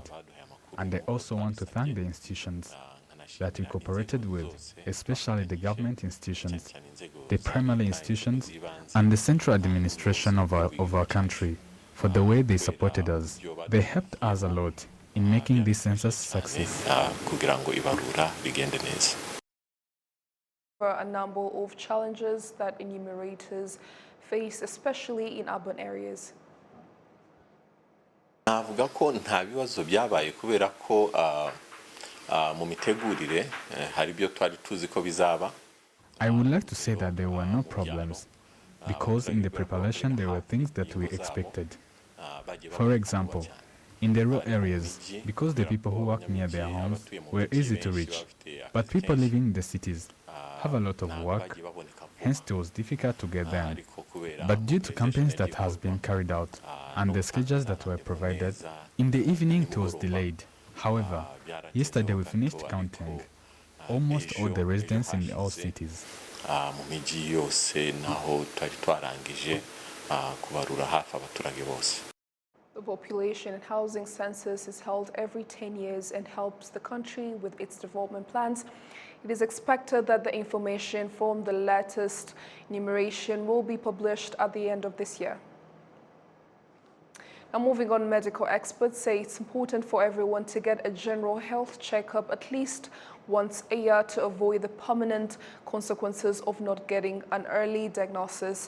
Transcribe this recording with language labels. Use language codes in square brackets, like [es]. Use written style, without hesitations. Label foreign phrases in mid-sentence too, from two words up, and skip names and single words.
[en] And I also want to thank the institutions that we cooperated with, especially the government institutions, the primary institutions, and the central administration of our country, for the way they supported us. They helped us a lot in making this census success. A number of challenges that enumerators face, especially in urban areas. [rw] navuga ko nta bibazo byabaye kubera ko mu mitegurire hari byo twari tuzi ko bizaba. [en] I would like to say that there were no problems, because in the preparation there were things that we expected. For example, in the rural areas, because the people who work near their homes were easy to reach, but people living in the cities have a lot of work, hence it was difficult to get them. But due to campaigns that has been carried out and the schedules that were provided, in the evening it was delayed. However, yesterday we finished counting almost all the residents in all cities. [rw] Mu miji yose naho twari twarangije kubarura hafi abaturage bose. [en] The population and housing census is held every 10 years and helps the country with its development plans. It is expected that the information from the latest enumeration will be published at the end of this year. Now, moving on, medical experts say it's important for everyone to get a general health checkup at least once a year to avoid the permanent consequences of not getting an early diagnosis.